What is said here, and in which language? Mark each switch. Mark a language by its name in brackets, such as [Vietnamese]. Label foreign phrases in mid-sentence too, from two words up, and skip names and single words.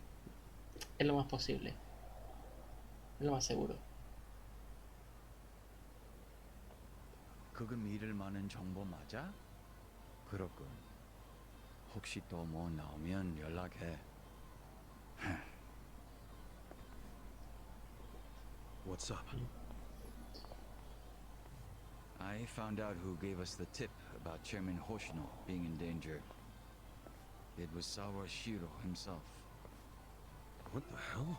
[Spanish] Es lo más posible. Es lo más seguro. [Korean] 그거 믿을 만한 정보 맞아? 그렇군. 혹시 또 뭐 나오면 연락해. [English] What's up? I found out who gave us the tip about Chairman Hoshino being in danger. It was Sawashiro himself. What the hell?